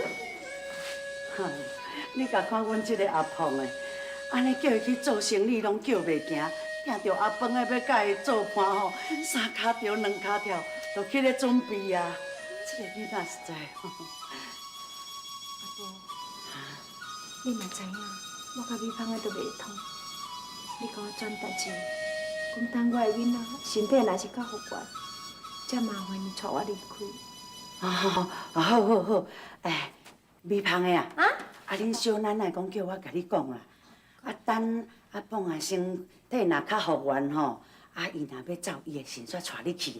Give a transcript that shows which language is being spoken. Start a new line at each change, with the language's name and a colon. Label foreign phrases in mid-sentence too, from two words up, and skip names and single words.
Min Nan Chinese: 哈，你甲看阮即个阿胖的，安尼叫伊去做生意拢叫袂行，听着阿芳的要甲伊做伴吼，三骹跳两骹跳，都去咧准备啊。这个囡仔实在吼。你嘛知影，我甲美芳的都袂通。你甲我转达一下，讲等我的囡仔身体若是较复原，才麻烦你带我离开。好，哎，美芳的啊，恁小奶奶讲叫我甲你讲啦，等阿胖啊身体若较复原吼，伊若要走，伊会先煞带你去啦。